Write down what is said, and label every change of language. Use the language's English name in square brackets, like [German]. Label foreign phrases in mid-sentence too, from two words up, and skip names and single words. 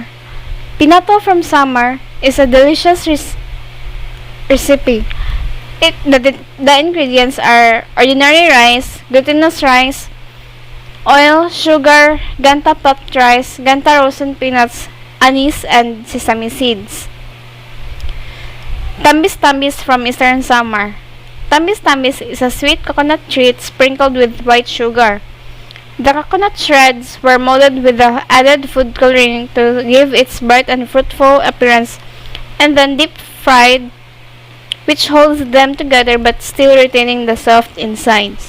[English] Pinato from summer is a delicious recipe. The ingredients are ordinary rice, glutinous rice, oil, sugar, ganta puffed rice, ganta roasted peanuts, anise, and sesame seeds. Tambis-tambis from Eastern Samar. Tambis-tambis is a sweet coconut treat sprinkled with white sugar. The coconut shreds were molded with the added food coloring to give its bright and fruitful appearance, and then deep fried, which holds them together but still retaining the soft insides.